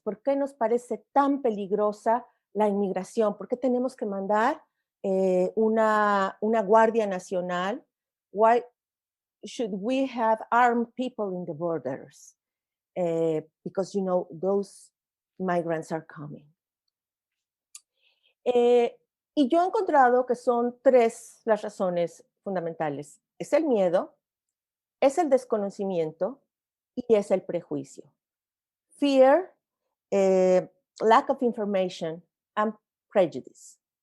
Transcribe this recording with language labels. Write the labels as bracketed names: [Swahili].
[Spanish] ¿Por qué nos parece tan peligrosa la inmigración? ¿Por qué tenemos que mandar una guardia nacional? [English] Why should we have armed people in the borders? Because, you know, those migrants are coming. [Spanish] Y yo he encontrado que son tres las razones fundamentales. Es el miedo, es el desconocimiento y es el prejuicio. [English] Fear, lack of information, and prejudice.